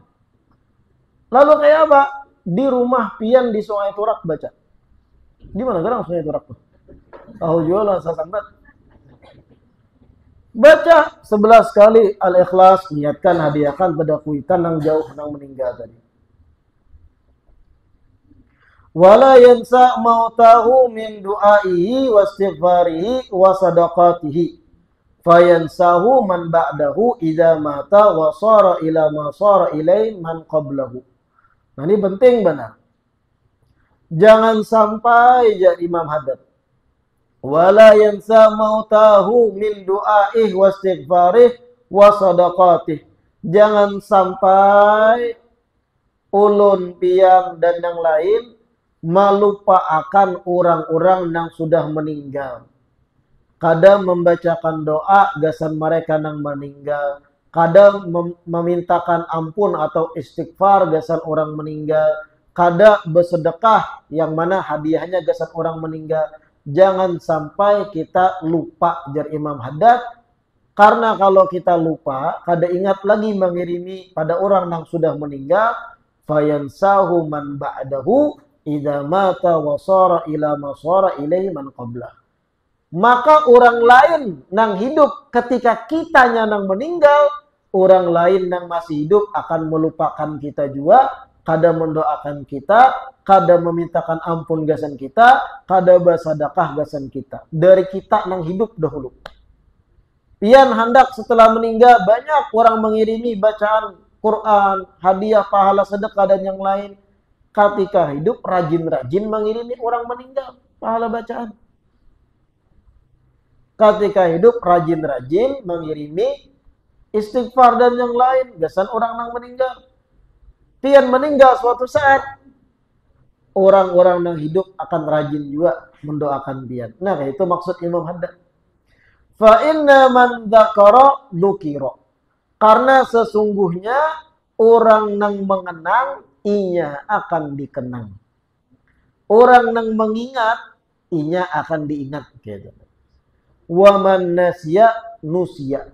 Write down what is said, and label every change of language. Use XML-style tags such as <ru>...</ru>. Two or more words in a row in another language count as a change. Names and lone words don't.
<bjn>Lalu kayak apa? Di rumah pian di Sungai Turak baca. Di mana gerang Sungai Turak tuh? Tahu jualan sasambat. Baca 11 kali Al-Ikhlas, niatkan hadiahkan pada Kuitan yang jauh yang meninggal tadi.</bjn> <ar>ولا ينسى موتاه من دعائه واستغفاره وصدقاته. فينساه من بعده إذا مات وصار إلى ما صار إليه من قبله.</ar> <bjn>Nah, ini penting benar. Jangan sampai jadi Imam Haddad.</bjn> <ar>ولا ينسى موتاه من دعائه واستغفاره وصدقاته.</ar> <bjn>Jangan sampai ulun piang dan yang lain melupakan orang-orang yang sudah meninggal. Kadang membacakan doa gasan mereka yang meninggal. Kadang memintakan ampun atau istighfar gasan orang meninggal. Kadang bersedekah yang mana hadiahnya gasan orang meninggal. Jangan sampai kita lupa, jar Imam Haddad. Karena kalau kita lupa, kada ingat lagi mengirimi pada orang yang sudah meninggal.</bjn> <ar>فينساه من بعده إذا مات وصار إلى ما صار إليه من قبله.</ar> <bjn>Maka orang lain yang hidup ketika kitanya yang meninggal, orang lain yang masih hidup akan melupakan kita juga, kada mendoakan kita, kada memintakan ampun gasan kita, kada bersedekah gasan kita. Dari kita yang hidup dahulu. Pian hendak setelah meninggal banyak orang mengirimi bacaan Quran, hadiah, pahala, sedekah dan yang lain. Ketika hidup rajin-rajin mengirimi orang meninggal pahala bacaan. Ketika hidup rajin-rajin mengirimi istighfar dan yang lain gasan orang yang meninggal. Pian meninggal suatu saat, orang-orang yang hidup akan rajin juga mendoakan pian. Nah, itu maksud Imam Haddad.</bjn> <ar>فإن من ذكر ذكر.</ar> <bjn>Karena sesungguhnya orang yang mengenang inya akan dikenang. Orang yang mengingat inya akan diingat gitu.</bjn> <ar>ومن نسي نسي.</ar>